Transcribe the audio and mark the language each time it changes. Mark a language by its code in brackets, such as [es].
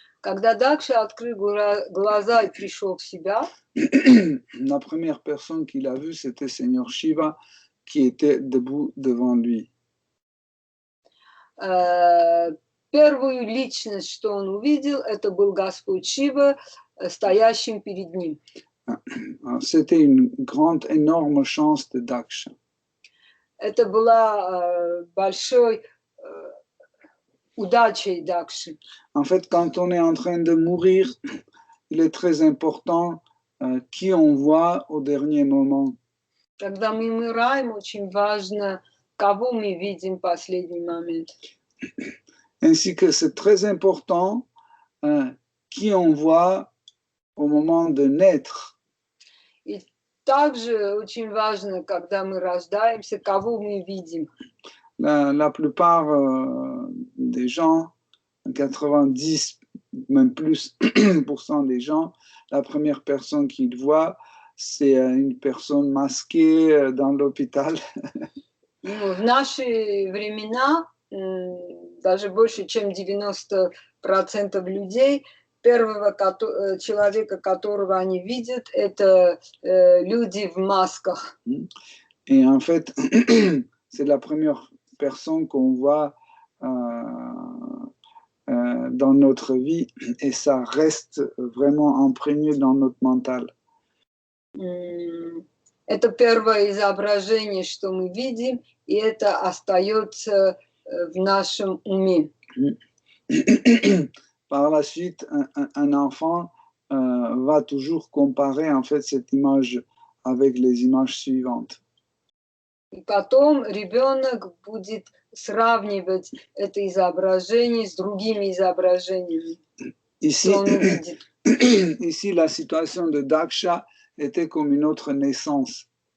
[ru] Когда Дакша открыл глаза и пришел в себя, [fr] la première personne qu'il a vue, c'était Seigneur Shiva qui était debout devant lui. [ru] первую личность, что он увидел, это был Господь Шива, стоящим перед ним. [fr] C'était une grande, énorme chance de Daksha. [ru] Это была большой удачей Дакши. [fr] En fait, quand on est en train de mourir, il est très important qui on voit au dernier moment. [ru] Когда мы умираем, очень важно, кого мы видим в последний момент. [fr] Ainsi que c'est très important qui on voit au moment de naître. [ru] И также очень важно, когда мы рождаемся, кого мы видим. [fr] La plupart des gens, 90, même plus % des gens, la première personne qu'ils voient, c'est une personne masquée dans l'hôpital. [ru] В наши времена, даже больше, чем 90% людей, первого человека, которого они видят, это люди в масках. [fr] Et en fait, c'est la première personne qu'on voit dans notre vie et ça reste vraiment imprégné dans notre mental. [ru] Это первое изображение, что мы видим, и это остается в нашем уме. [fr] Par la suite, un enfant va toujours comparer en fait cette image avec les images suivantes. [ru] И потом ребенок будет сравнивать это изображение с другими изображениями, что он увидит. [fr] Ici, la situation de Daksha était comme une autre naissance.